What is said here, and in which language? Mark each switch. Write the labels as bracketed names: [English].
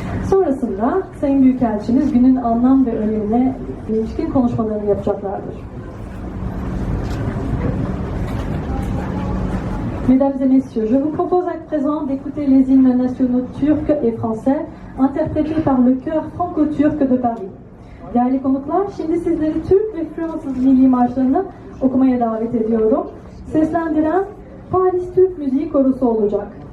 [Turkish] Sonrasında Sayın Büyükelçimiz günün anlam ve önemine ilişkin konuşmalarını yapacaklardır. [French] Mesdames et messieurs, je vous propose à présent d'écouter les hymnes nationaux turcs et français interprétés par le chœur franco-turc de Paris. [Turkish] Değerli konuklar, şimdi sizleri Türk ve Fransız milli marşlarını okumaya davet ediyorum. Seslendiren Paris Türk Müziği Korosu olacak.